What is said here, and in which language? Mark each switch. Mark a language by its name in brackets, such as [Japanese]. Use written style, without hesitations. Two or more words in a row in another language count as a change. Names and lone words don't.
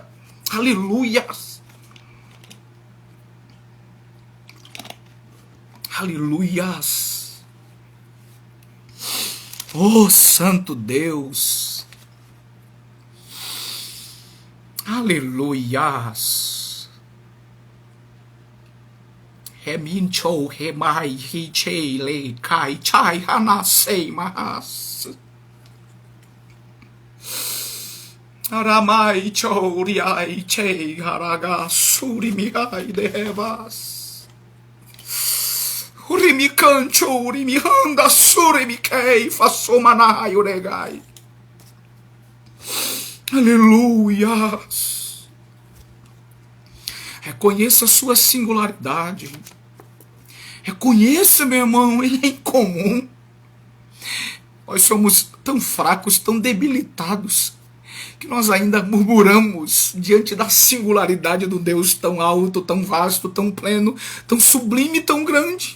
[Portuguese] Aleluia. Aleluias. Oh, Santo Deus. Aleluias. Remincho, remai, hichei, le, kai, chai, hanasei, mahas. Aramai, choriai, chei, haraga, surimiai, devas. Urimikancho, urimihanda, surimikei, fasomanai, uregai. Aleluias. Reconheça a sua singularidade. Reconheça, meu irmão, ele é incomum. Nós somos tão fracos, tão debilitados, que nós ainda murmuramos diante da singularidade do Deus tão alto, tão vasto, tão pleno, tão sublime, tão grande.